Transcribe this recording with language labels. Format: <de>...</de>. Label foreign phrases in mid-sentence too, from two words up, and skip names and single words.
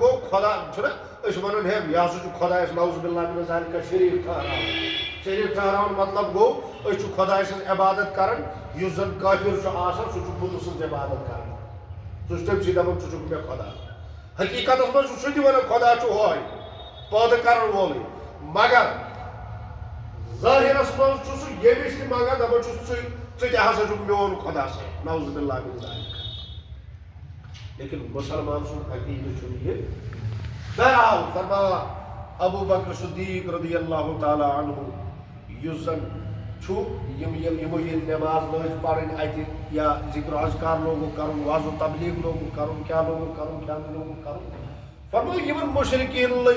<ks>گوٚو خۄدا چھُنہ أسۍ ونان ہے یہِ ہسا چھُ خۄدایس</ks> <ar>نعوذ باللہ مِن ذالِکَ</ar> <ks>شریٖک ٹھہراوُن شریٖف ٹھہراوُن مطلب گوٚو أسۍ چھِ خۄداے سٕنٛز عبادت کران یُس زن کٲفِر چھُ آسان سُہ چھُ بُتہٕ سٕنٛز عبادت کران سُہ چھُ تٔمۍ سٕے دپان ژٕ چھُکھ مےٚ خۄدا حقیٖقتس منٛز چھُ سُہ تہِ ونان خۄدا چھُ ہۄے پٲدٕ کرن وولٕے مگر ظٲہِرس منٛز چھُ سُہ ییٚمِس تہِ منگان دپان چھُس ژٕ تہِ ہسا چھُکھ میون خۄدا صٲب</ks> <ar>نعوذ باللہ مِن ذالِکَ</ar> <ks>لیکن مسلمان سُنٛد عقیٖدٕ چھُنہٕ یہِ بہرحال فرماوان ابوٗ بکر صدیٖق رضی اللہ تعالیٰ عنہ یُس زن چھُ یِمو ییٚلہِ نٮ۪ماز لٲج پرٕنۍ اتہِ یا ذِکر اذکار لوگُکھ کرُن وعظ و تبلیٖغ لوگُکھ کرُن کیٛاہ لوگُکھ کرُن کیٛاہ نہٕ لوگُکھ کرُن فرماوان یِمن مُشرِکیٖنن لٔج</ks>